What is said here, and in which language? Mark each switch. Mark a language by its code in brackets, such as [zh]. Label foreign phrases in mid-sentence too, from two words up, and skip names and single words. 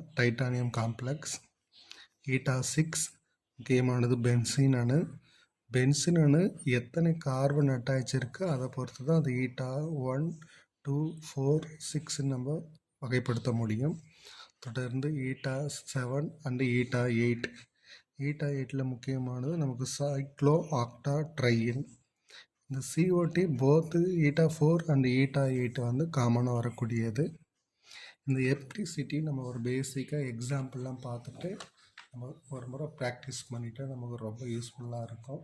[en] titanium complex. [ta] eta6 முக்கியமானது பென்சீன் அணு. பென்சீன் அணு எத்தனை [en] carbon attach [ta] இருக்குது அதை பொறுத்து தான் அது eta1, 2, 4, 6 நம்ம வகைப்படுத்த முடியும். தொடர்ந்து eta7 அண்டு eta8. eta8ல் முக்கியமானது நமக்கு சைக்ளோ ஆக்டாட்ரையின். இந்த COT போத்து eta4 அண்டு eta8 காமனாக வரக்கூடியது. இந்த எலக்ட்ரிசிட்டி நம்ம ஒரு பேசிக்காக எக்ஸாம்பிள்லாம் பார்த்துட்டு நம்ம ஒரு முறை ப்ராக்டிஸ் பண்ணிவிட்டு நமக்கு ரொம்ப யூஸ்ஃபுல்லாக இருக்கும்.